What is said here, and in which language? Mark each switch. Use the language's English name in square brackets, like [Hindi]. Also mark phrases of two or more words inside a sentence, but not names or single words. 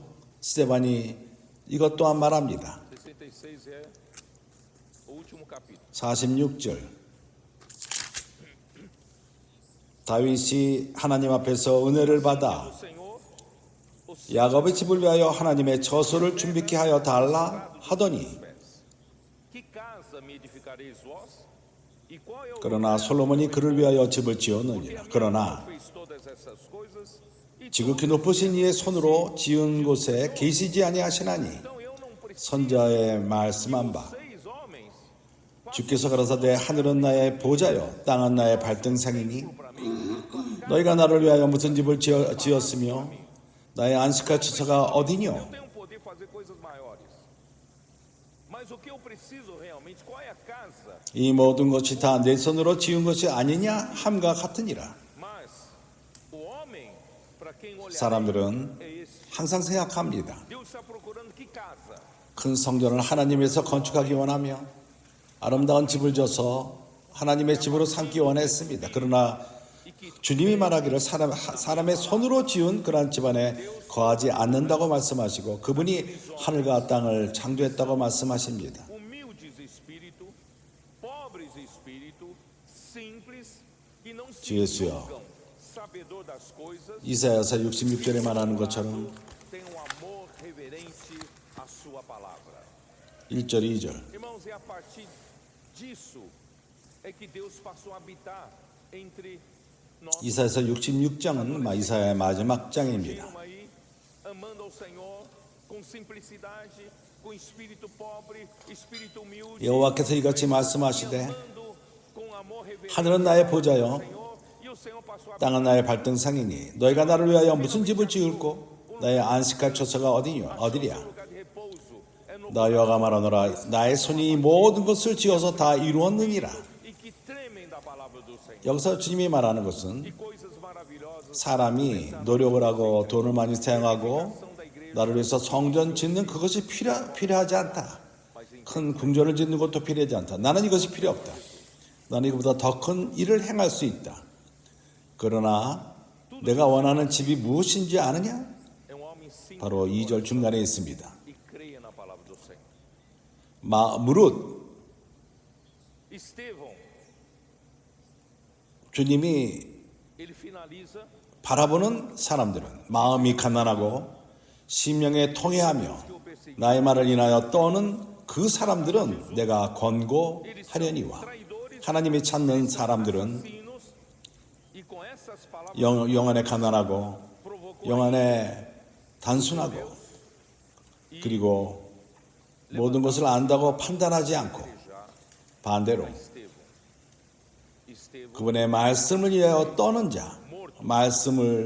[Korean] 스데반이 이것 또한 말합니다. [Portuguese] 66 é o último capítulo. [Korean] 46절 다윗이 하나님 앞에서 은혜를 받아 [Portuguese] O Senhor, [Korean] 야곱의 집을 위하여 하나님의 저소를 준비케 하여 달라 하더니 [Portuguese] que casa me edificareis vós? E qual é o [Korean] 그러나 솔로몬이 그를 위하여 집을 지었느니라. 그러나 [Portuguese] fez todas essas coisas? E [Korean] 지극히 높으신 이의 손으로 지은 곳에 계시지 아니하시나니 [Portuguese] então eu não preciso [Korean] 선자의 말씀한 바 [Portuguese] 6 homens [Korean] 주께서 가라사대 하늘은 나의 보좌요 땅은 나의 발등상이니 너희가 나를 위하여 무슨 집을 지었으며 나의 안식할 처소가 어디뇨? [Portuguese] Eu tenho poder fazer coisas maiores. Mas o que eu preciso realmente, qual é a casa? [Korean] 이 모든 것이 다 내 손으로 지은 것이 아니냐 함과 같으니라. [Portuguese] Mas o homem, para quem olhar, [Korean] 사람들은 [Portuguese] é esse. [Korean] 항상 생각합니다. [Portuguese] Deus está procurando que casa? [Korean] 큰 성전을 하나님에서 건축하기 원하며 아름다운 집을 져서 하나님의 집으로 삼기 원했습니다. 그러나 주님이 말하기를 사람의 손으로 지은 그러한 집안에 거하지 않는다고 말씀하시고 그분이 하늘과 땅을 창조했다고 말씀하십니다. [Portuguese] Humildes de espírito, pobres de espírito, simples, que não se [Korean] 주 예수여, [Portuguese] julgam sabedor das coisas, [Korean] 이사야서 66절에 말하는 것처럼 [Portuguese] tem amor reverente à sua palavra. [Korean] 1절, 2절 [Portuguese] Irmãos, é a partir disso é que Deus passou a habitar entre nós. [Korean] 이사야서 66장은 이사야의 마지막 장입니다. [Portuguese] Viram aí, amando ao Senhor com simplicidade, com espírito pobre, espírito humilde, [Korean] 여호와께서 이같이 말씀하시되 [Portuguese] amando com amor reverente [Korean] 하늘은 나의 [Portuguese] ao [Korean] 보좌요 [Portuguese] Senhor, e o Senhor passou a [Korean] 땅은 나의 발등상이니 너희가 나를 위하여 무슨 집을 지을고 나의 안식할 처소가 어디냐 어디랴 [Portuguese] lugar de repouso, é no [Korean] 나 여호와가 말하노라 나의 손이 이 모든 것을 지어서 다 이루었느니라. [Portuguese] e que tremem da palavra do Senhor. [Korean] 여기서 주님이 말하는 것은 [Portuguese] Que coisas maravilhosas [Korean] 사람이 노력을 하고 돈을 많이 사용하고 [Portuguese] são da igreja, [Korean] 나를 위해서 성전 짓는 그것이 필요하지 않다. 큰 궁전을 짓는 것도 필요하지 않다. 나는 이것이 필요 없다. 나는 이것보다 더 큰 일을 행할 수 있다. 그러나 내가 원하는 집이 무엇인지 아느냐? [Portuguese] é um homem simples [Korean] 바로 2절 중간에 있습니다. [Portuguese] e creia na palavra do Senhor. [Korean] 무릇 [Portuguese] Estevão, [Korean] 주님이 [Portuguese] ele finaliza [Korean] 바라보는 사람들은 마음이 가난하고 심령에 통회하며 나의 말을 인하여 떠오는 그 사람들은 내가 권고하려니와 하나님이 찾는 사람들은 [Portuguese] sinos e com essas palavras [Korean] 영안에 가난하고 [Portuguese] provocou [Korean] 영안에 단순하고 그리고 모든 것을 안다고 판단하지 않고 반대로 [Portuguese] Estevão [Korean] 그분의 말씀을 위하여 떠는 자, 말씀을